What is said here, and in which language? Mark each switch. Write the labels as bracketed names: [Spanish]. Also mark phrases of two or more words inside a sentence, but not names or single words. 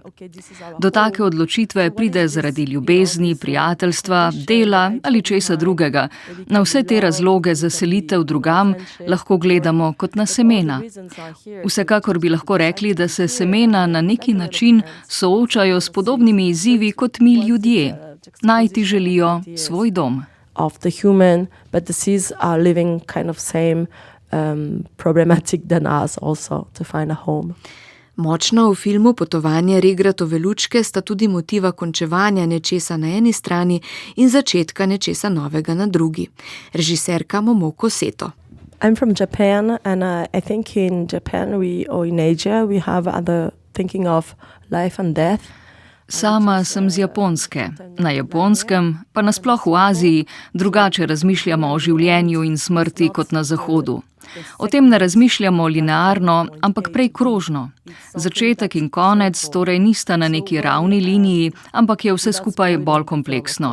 [Slovenian] Do take odločitve pride zaradi ljubezni, prijateljstva, dela ali česa drugega. Na vse te razloge za selitev drugam lahko gledamo kot na semena. Vsekakor bi lahko rekli, da se semena na neki način soočajo s podobnimi izzivi kot mi ljudje. Najti želijo svoj dom. [English] Of the human, but the seeds are living kind of same problematic than us also to find a home. [Slovenian] Močno v filmu Potovanje regratove lučke sta tudi motiva končevanja nečesa na eni strani in začetka nečesa novega na drugi. Režiserka Momoko Seto. [English] I'm from Japan and I think in Japan or in Asia we have other thinking of life and death. [Slovenian] Sama sem z Japonske. Na Japonskem, pa nasploh v Aziji, drugače razmišljamo o življenju in smrti kot na Zahodu. O tem ne razmišljamo linearno, ampak prej krožno. Začetek in konec torej nista na neki ravni liniji, ampak je vse skupaj bolj kompleksno.